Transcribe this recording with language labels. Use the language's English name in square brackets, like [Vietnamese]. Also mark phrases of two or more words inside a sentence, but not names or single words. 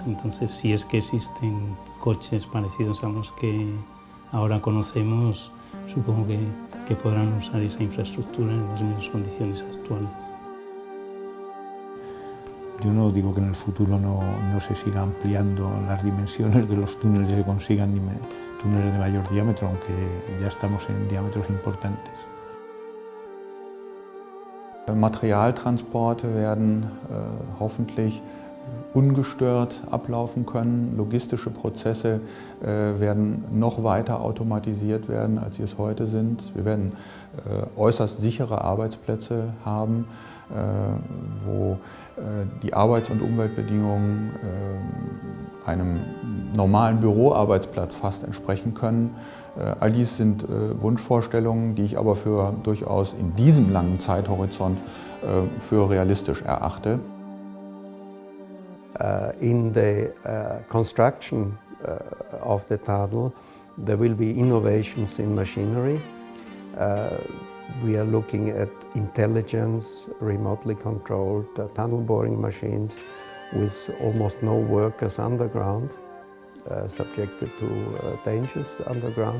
[Spanish] Entonces, si es que existen coches parecidos a los que ahora conocemos, supongo que podrán usar esa infraestructura en las mismas condiciones actuales. Yo no digo que en el futuro no se siga ampliando las dimensiones de los túneles y se consigan túneles de mayor diámetro, aunque ya estamos en diámetros importantes. [German] Materialtransporte werden hoffentlich ungestört ablaufen können. Logistische Prozesse werden noch weiter automatisiert werden, als sie es heute sind. Wir werden äußerst sichere Arbeitsplätze haben, wo die Arbeits- und Umweltbedingungen einem normalen Büroarbeitsplatz fast entsprechen können. All dies sind Wunschvorstellungen, die ich aber für durchaus in diesem langen Zeithorizont für realistisch erachte. [English] In the construction of the tunnel, there will be innovations in machinery. We are looking at intelligence, remotely controlled tunnel boring machines with almost no workers underground, subjected to dangers underground.